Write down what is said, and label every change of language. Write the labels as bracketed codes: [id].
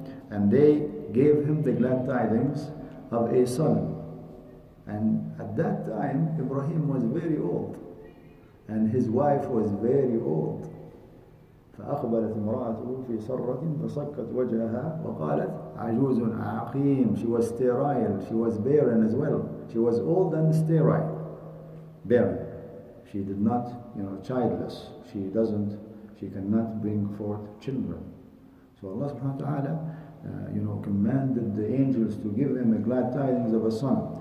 [en] And they gave him the glad tidings of a son. And at that time, Ibrahim was very old, and his wife was very old. [ar] فأقبلت امرأته في سرة فصكت وجهها وقالت عجوز عقيم. [en] She was sterile, she was barren as well. She was old and sterile, barren. She did not, childless. She cannot bring forth children. So Allah subhanahu wa ta'ala, commanded the angels to give him a glad tidings of a son.